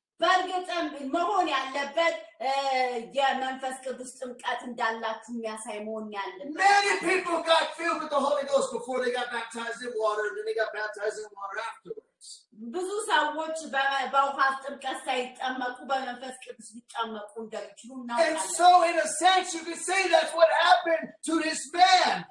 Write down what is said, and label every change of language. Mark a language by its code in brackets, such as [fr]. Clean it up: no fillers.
[am] በእርግጥም መሆን ያለበት የመንፈስ ቅዱስ ጥምቀት እንዳላችሁ የሚያሳይ መሆን ያለበት። [en] Many people got filled with the Holy Ghost before they got baptized in water, and then they got baptized in water afterwards. [am] ብዙ ሰዎች በውሃ ጥምቀት ሳይጠመቁ በመንፈስ ቅዱስ ሊጠመቁ እንደሚችሉ እናውቃለን። [en] And so in a sense you could say that's what happened to this man.